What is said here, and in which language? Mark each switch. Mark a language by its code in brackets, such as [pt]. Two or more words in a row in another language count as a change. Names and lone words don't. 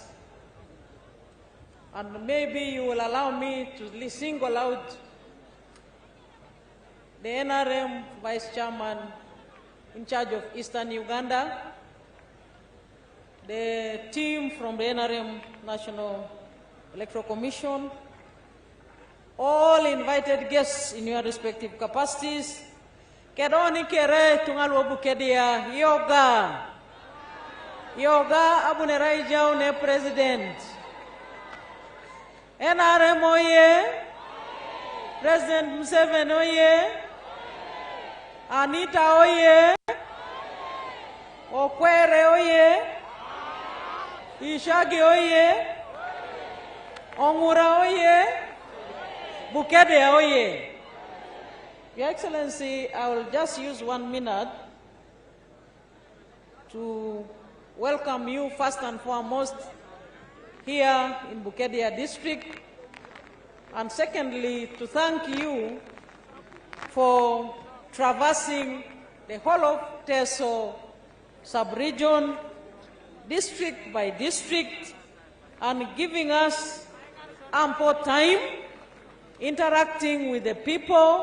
[en] and maybe you will allow me to single out the NRM Vice Chairman in charge of Eastern Uganda, the team from the NRM National Electoral Commission, all invited guests in your respective capacities. [teo] Kedoni kere tungalu Bukedea yoga abunerai jau ne president. NRM oye, President Museveni oye, Anita oye, Okwere oye, Ishagi oye, Ongura oye, Bukedea oye. [en] Your Excellency, I will just use 1 minute to welcome you first and foremost here in Bukedea district, and secondly to thank you for traversing the whole of Teso sub-region, district by district, and giving us ample time interacting with the people.